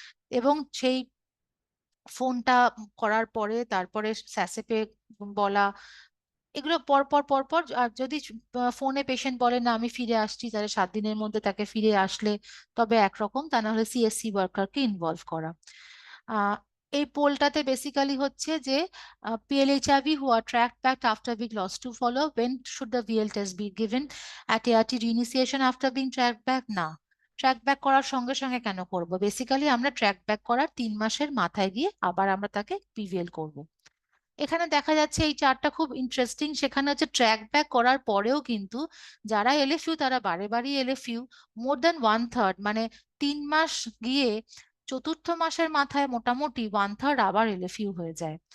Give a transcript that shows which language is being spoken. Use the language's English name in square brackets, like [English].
[Bangla] এবং সেই ফোনটা করার পরে তারপরে স্যাসেপে বলা, এগুলো পর পর পর পর। আর যদি ফোনে পেশেন্ট বলে না আমি ফিরে আসছি, তাহলে 7 দিনের মধ্যে তাকে ফিরে আসলে তবে একরকম, তা না হলে সিএসসি ওয়ার্কারকে ইনভলভ করা। আহ, এই পোলটাতে বেসিক্যালি হচ্ছে যে [English] PLHIV who are tracked back after being lost to follow, when should the VL test be given? At ART reinitiation after being tracked back? [Bangla] না, ট্র্যাক ব্যাক করার সঙ্গে সঙ্গে কেন করব? বেসিক্যালি আমরা ট্র্যাক ব্যাক করার 3 মাসের মাথায় গিয়ে আবার আমরা তাকে পিভিএল করব। এখানে দেখা যাচ্ছে এই চার্টটা খুব ইন্টারেস্টিং। সেখানে হচ্ছে ট্র্যাক ব্যাক করার পরেও কিন্তু যারা এলএফইউ তারা বারে বারই এলএফইউ, মোর দ্যান 1/3, মানে 3 মাস গিয়ে 4র্থ মাসের মাথায় মোটামুটি 1/3 আবার এলএফইউ হয়ে যায়।